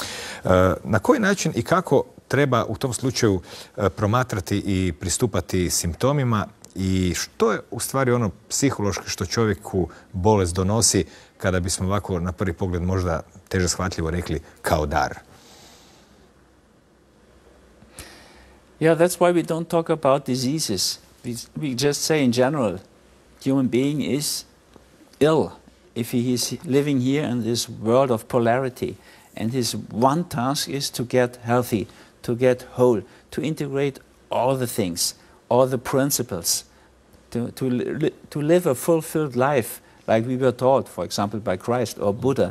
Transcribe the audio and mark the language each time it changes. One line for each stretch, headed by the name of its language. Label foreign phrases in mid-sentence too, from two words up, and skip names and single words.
Croatian: Na koji način i kako treba u tom slučaju promatrati i pristupati simptomima i što je u stvari ono psihološki što čovjeku bolest donosi, kada bismo ovako na prvi pogled možda teže shvatljivo rekli kao dar?
English: Yeah, that's why we don't talk about diseases. We just say in general, human being is ill if he is living here in this world of polarity, and his one task is to get healthy, to get whole, to integrate all the things, all the principles, to live a fulfilled life like we were taught, for example, by Christ or Buddha.